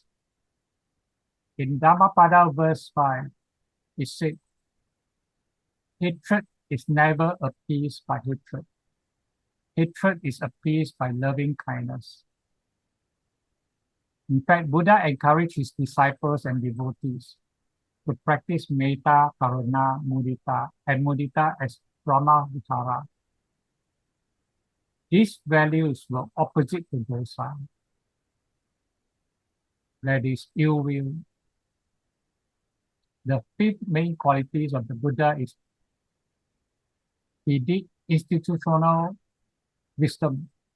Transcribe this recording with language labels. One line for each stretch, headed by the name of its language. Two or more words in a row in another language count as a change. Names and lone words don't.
English: In Dhammapada verse 5, it said, hatred is never appeased by hatred. Hatred is appeased by loving kindness. In fact, Buddha encouraged his disciples and devotees to practice
Pali: metta, karuna, mudita,
English: and mudita as
Pali: Brahma Vichara.
English: These values were opposite to dosa, that is ill will. The fifth main qualities of the Buddha is he did institutional wisdom.